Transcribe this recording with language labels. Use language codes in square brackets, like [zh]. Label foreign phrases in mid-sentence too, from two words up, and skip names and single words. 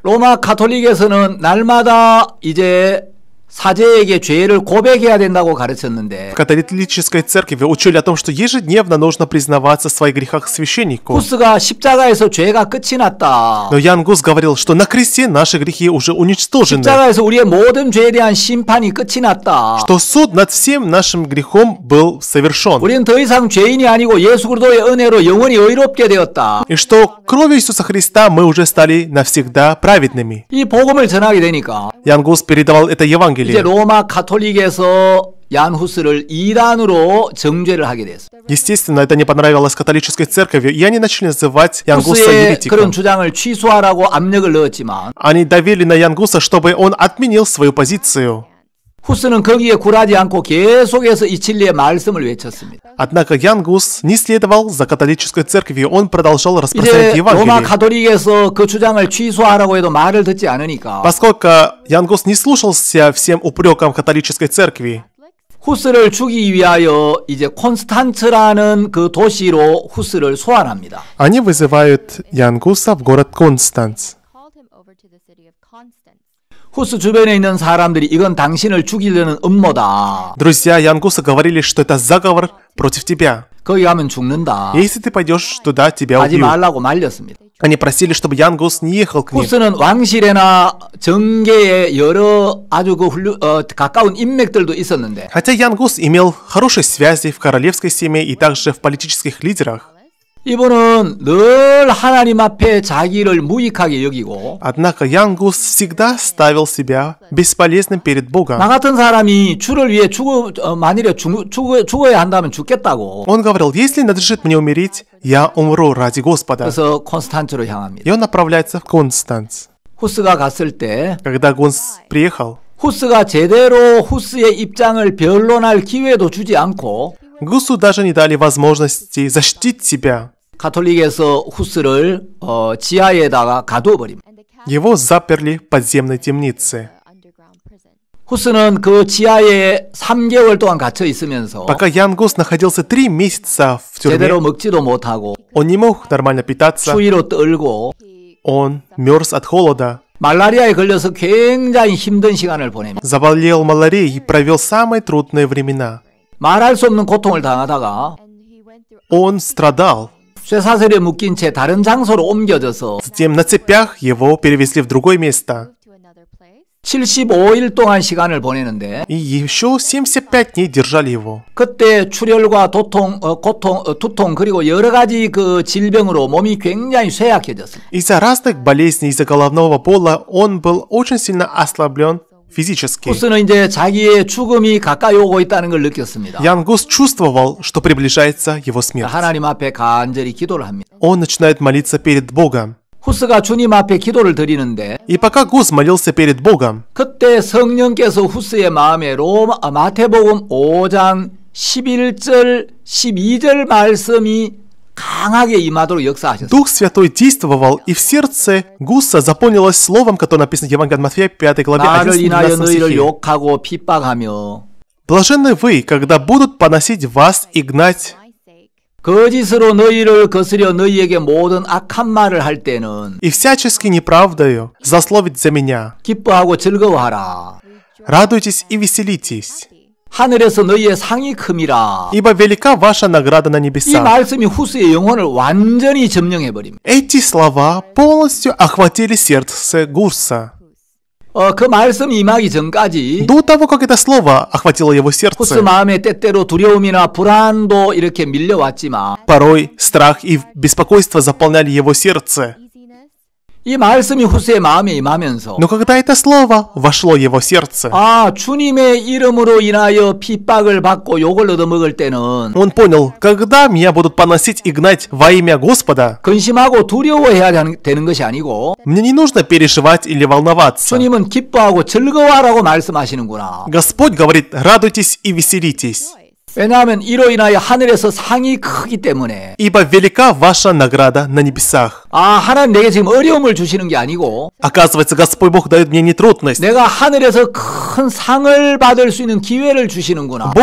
[ko] 로마 가톨릭에서는 날마다 이제 사제에게 죄를 고백해야 된다고 가르쳤는데 [ru] В католической церкви учили о том, что ежедневно нужно признаваться в своих грехах священнику. [ko] 후스가 십자가에서 죄가 끝이 났다. [ru] Но Ян Гус говорил, что на кресте наши грехи уже уничтожены, [ko] 십자가에서 우리의 모든 죄에 대한 심판이 끝이 났다. [ru] что суд над всем нашим грехом был совершен, [ko] 우리는 더 이상 죄인이 아니고 예수 그리스도의 은혜로 영원히 의롭게 되었다. [ru] и что кровью Иисуса Христа мы уже стали навсегда праведными. [ko] 이 복음을 전하게 되니까 [ru] Ян Гус передавал это Евангелие. [ko] 이제 로마 가톨릭에서 얀 후스를 이단으로 정죄를 하게 됐어요. [ru] Естественно, это не понравилось католической церкви, и они начали называть Ян Гуса [ko] 후스의 그런 [ru] еретиком. [ko] 주장을 취소하라고 압력을 넣었지만 [ru] Они давили на Ян Гуса, чтобы он отменил свою позицию. [ko] 후스는 거기에 굴하지 않고 계속해서 이 진리의 말씀을 외쳤습니다. [ru] Однако Ян Гус не следовал за католической церковью, он продолжал распространять [ko] 이제 로마 [ru] Евангелие. [ko] 가톨릭에서 그 주장을 취소하라고 해도 말을 듣지 않으니까 [ru] Поскольку Ян Гус не слушался всем упрекам католической церкви, [ko] 후스를 죽이기 위하여 이제 콘스탄츠라는 그 도시로 후스를 소환합니다. [ru] они вызывают Ян Гуса в город Констанц. [ko] 후스 주변에 있는 사람들이 이건 당신을 죽이려는 음모다. [ru] Друзья Ян Гуса говорили, что это заговор против тебя. [ko] 거기 가면 죽는다. [ru] Если ты пойдешь туда, тебя [ko] 가지 [ru] убьют. [ko] 말라고 말렸습니다. [ru] Они просили, чтобы Ян Гус не ехал к ним. [ko] 후스는 왕실이나 정계에 여러 아주 가까운 인맥들도 있었는데 [ru] Хотя Ян Гус имел хорошие связи в королевской семье и также в политических лидерах, [ko] 이분은 늘 하나님 앞에 자기를 무익하게 여기고 [ru] однако Ян Гус всегда ставил себя бесполезным перед Богом. [ko] 나 같은 사람이 주를 위해 만일에 죽어야 한다면 죽겠다고. [ru] Он говорил, если надлежит мне умереть, я умру ради Господа. [ko] 그래서 콘스탄츠로 향합니다. [ru] И он направляется в Констанц. [ko] 후스가 갔을 때 [ru] Когда Гус приехал, [ko] 후스가 제대로 후스의 입장을 변론할 기회도 주지 않고 [ru] Гусу даже не дали возможности защитить себя. [ko] 가톨릭에서 후스를 지하에다가 가두어버립니다. [ru] Его заперли в подземной темнице. [ko] 후스는 그 지하에 3개월 동안 갇혀 있으면서 [ru] Пока Ян Гус находился 3 месяца в [ko] 제대로 [ru] тюрьме, [ko] 먹지도 못하고 [ru] он не мог нормально питаться, [ko] 추위로 떨고 [ru] он мерз от холода, [ko] 말라리아에 걸려서 굉장히 힘든 시간을 보냅니다. [ru] заболел малярией и провел самые трудные времена. [ko] 말할 수 없는 고통을 당하다가 [ru] Он страдал. [ko] 쇠사슬에 묶인 채 다른 장소로 옮겨져서 [ru] Затем на цепях его перевезли в другое место. [ko] 75일 동안 시간을 보내는데 [ru] И еще 75 дней держали его. [ko] 그때 출혈과 두통 그리고 여러 가지 그 질병으로 몸이 굉장히 쇠약해졌습니다. [ru] Из-за разных болезней, из-за головного бола, он был очень сильно ослаблен физически. [ko] 후스는 이제 자기의 죽음이 가까이 오고 있다는 걸 느꼈습니다. [ru] Ян Гус чувствовал, что приближается его смерть. [ko] 하나님 앞에 간절히 기도를 합니다. [ru] Он начинает молиться перед Богом. [ko] 후스가 주님 앞에 기도를 드리는데 [ru] И пока Гус молился перед Богом, [ko] 그때 성령께서 후스의 마음에 마태복음 5장 11절 12절 말씀이 강하게 임하도록 역사하셨어요. [ru] Дух Святой действовал, и в сердце Гуса заполнилось словом, которое написано в Евангелии от Матфея, 5 главе, [ko] 나를 인하여 [ru] 11-12 [ko] 너희를 [ru] стихе. [ko] 욕하고 핍박하며 [ru] Блаженны вы, когда будут поносить вас и гнать, [ko] 거짓으로 너희를 거스려 너희에게 모든 악한 말을 할 때는 [ru] и всячески неправдою злословить за меня. [ko] 기뻐하고 즐거워하라. [ru] Радуйтесь и веселитесь, [ko] 하늘에서 너희의 상이 큼이라. [ru] ибо велика ваша награда на [ko] 이 [ru] небесах. [ko] 말씀이 후스의 영혼을 완전히 점령해버립니다. [ru] Эти слова полностью охватили сердце Гуса. [ko] 그 말씀이 임하기 전까지 [ru] До того, как это слово охватило его [ko] 후스 [ru] сердце, [ko] 마음에 때때로 두려움이나 불안도 이렇게 밀려왔지만 [ru] порой страх и беспокойство заполняли его сердце. [ko] 이 말씀이 후스의 마음에 임하면서 [ru] Но когда это слово вошло в его сердце, [ko] 주님의 이름으로 인하여 핍박을 받고 욕을 얻어먹을 때는 [ru] он понял, когда меня будут поносить и гнать во имя Господа, [ko] 근심하고 두려워해야 되는 것이 아니고 [ru] мне не нужно переживать или волноваться. [ko] 주님은 기뻐하고 즐거워하라고 말씀하시는구나. [ru] Господь говорит, радуйтесь и веселитесь, [ko] 왜냐하면 이로 인하여 하늘에서 상이 크기 때문에 [ru] ибо велика ваша награда на небесах. [ko] 하나님 내게 지금 어려움을 주시는 게 아니고 [ru] Оказывается, Господь Бог дает мне не трудность. [ko] 내가 하늘에서 큰 상을 받을 수 있는 기회를 주시는구나.